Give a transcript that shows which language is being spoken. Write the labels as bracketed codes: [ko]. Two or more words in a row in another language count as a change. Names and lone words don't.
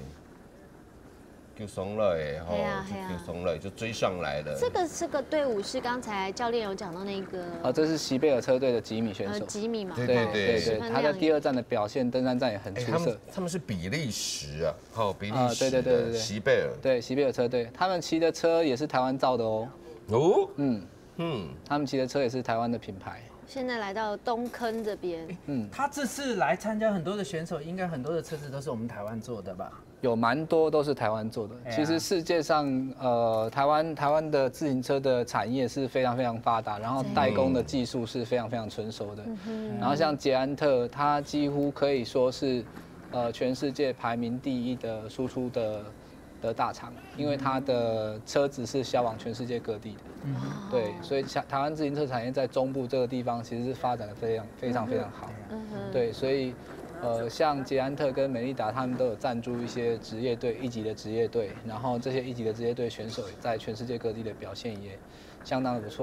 [zh] 就鬆了哎，就鬆了，就追上來了。這個隊伍是剛才教練有講到那個。這是西貝爾車隊的吉米選手。吉米嘛。對，他在第2站的表現，登山站也很出色。他們是比利時啊，比利時。對。西貝爾。對，西貝爾車隊，他們騎的車也是台灣造的哦。哦。他們騎的車也是台灣的品牌。現在來到東坑這邊。他這次來參加很多的選手，應該很多的車子都是我們台灣做的吧？有蠻多都是台灣做的。其實世界上，台灣的自行車的產業是非常非常發達，然後代工的技術是非常非常成熟的。然後像捷安特，它幾乎可以說是，全世界排名第1的輸出的大廠，因為它的車子是銷往全世界各地的。對，所以台灣自行車產業在中部這個地方其實是發展得非常好。對，所以。像捷安特跟美利達，他們都有贊助一些職業隊，1級的職業隊，然後這些1級的職業隊選手在全世界各地的表現也相當的不錯。